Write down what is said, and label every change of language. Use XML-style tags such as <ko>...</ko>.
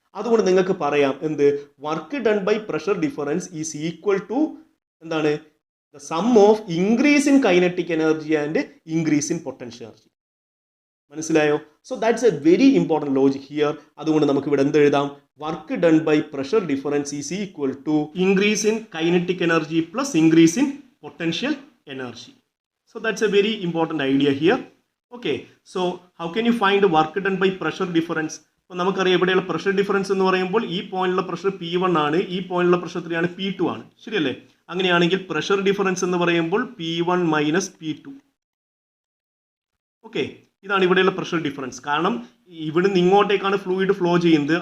<ml>അതുകൊണ്ട് നിങ്ങൾക്ക് പറയാം എന്ത്,</ml> <en>Work done by pressure difference is equal to എന്താണ്, the sum of increase in kinetic energy and increase in potential energy. മനസ്സിലായോ? So that's a very important logic here.</en> <ml>അതുകൊണ്ട് നമുക്ക് ഇവിടെ എന്ത് എഴുതാം,</ml> <en>Work done by pressure difference is equal to increase in kinetic energy plus increase in potential energy. So that's a very important idea here. Okay, so how can you find work done by pressure difference?</en> <ml>അപ്പോൾ നമുക്കറിയാം ഇവിടെയുള്ള pressure difference എന്ന് പറയുമ്പോൾ ഈ പോയിന്റിലുള്ള pressure P1 ആണ്, ഈ പോയിന്റിലുള്ള pressure എത്രയാണ്, P2 ആണ്. ശരിയല്ലേ? അങ്ങനെയാണെങ്കിൽ പ്രഷർ ഡിഫറൻസ് എന്ന് പറയുമ്പോൾ P1 മൈനസ് P2. ഓക്കെ, ഇതാണ് ഇവിടെയുള്ള പ്രഷർ ഡിഫറൻസ്. കാരണം ഇവിടുന്ന് ഇങ്ങോട്ടേക്കാണ് ഫ്ലൂയിഡ് ഫ്ലോ ചെയ്യുന്നത്.</ml>